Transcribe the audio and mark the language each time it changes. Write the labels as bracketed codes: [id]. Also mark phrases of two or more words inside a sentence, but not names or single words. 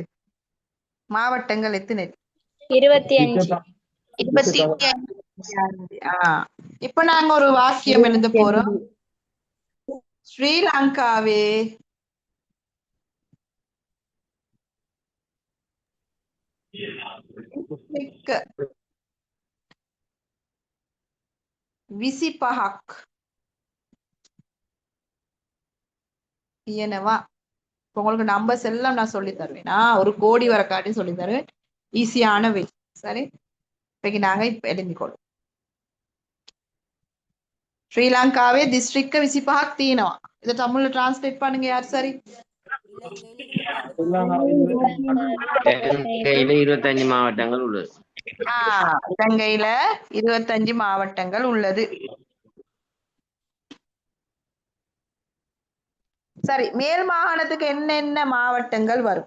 [ta] மாவட்டங்கள் எத்தனை? 25. 25. இப்ப நாங்க ஒரு வாக்கியம் எழுத போறோம். [si] ශ්‍රීලංකාවේ විසිපහක් තියෙනවා. [ta] இப்போ உங்களுக்கு நம்பர்ஸ் எல்லாம் நான் சொல்லி தருவேன். ஒரு கோடி வர காட்டி சொல்லி தருவேன், ஈஸியான வே. சரி, இப்ப நாங்க இப்ப எழுதிக்கொள்ளும். [si] ශ්‍රීලංකාවේ ඩිස්ට්‍රික්ට් 25ක් තියෙනවා. [ta] இதை தமிழ்ல டிரான்ஸ்லேட் பண்ணுங்க யார்? சரி, இலங்கையில 25 மாவட்டங்கள் உள்ளது. இலங்கையில 25 மாவட்டங்கள் உள்ளது. சரி, மேல் மாகாணத்துக்கு என்னென்ன மாவட்டங்கள் வரும்?